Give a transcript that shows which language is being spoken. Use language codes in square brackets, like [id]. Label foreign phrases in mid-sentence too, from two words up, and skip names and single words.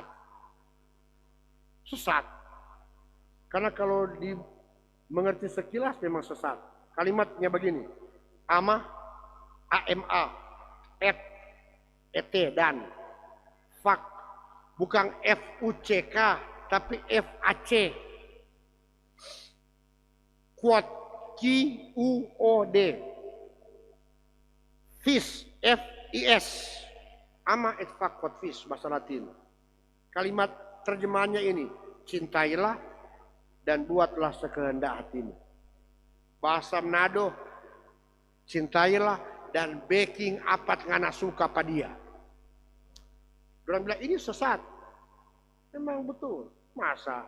[id] Sesat. Karena kalau mengerti sekilas memang sesat. Kalimatnya begini, [la] ama, ama, et, [id] dan fak. Bukan fuck, tapi fac. Quod, QUOD. Fis, FIS. [la] Ama et fac quod fis, [id] bahasa Latin. Kalimat terjemahannya ini, cintailah dan buatlah sekehendak hatimu. Bahasa Manado, cintailah dan [xmm] baking apat ngana suka pada dia. [id] Orang bilang ini sesat. Memang betul. Masa?